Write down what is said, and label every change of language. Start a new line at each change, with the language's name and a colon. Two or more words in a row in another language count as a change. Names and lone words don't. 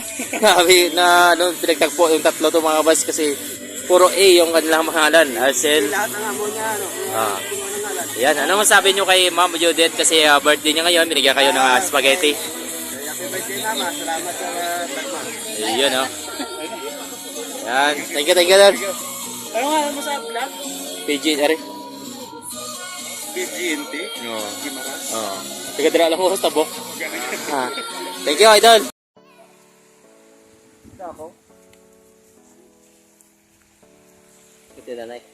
Filipino: Sabi na pinagtagpo yung tatlo to mga boss kasi puro A yung kanilang pangalan. Arcel. Lahat ng amo niya, ano? Yan, ano masabi nyo kay Ma'am Judith kasi birthday niya ngayon, binigyan kayo ng spaghetti.
English: Happy birthday
Filipino: naman, salamat sa tagma. Ayun o. Yan,
English: thank you Dad.
Hiligaynon: Ano nga mo sa vlog? PG, ari. BGNT? Oo. Gimaras? Oo. Taga-dira lang ko sa tabok.
English: Thank you, Idol.
Filipino: Ito ako? Ito na nai.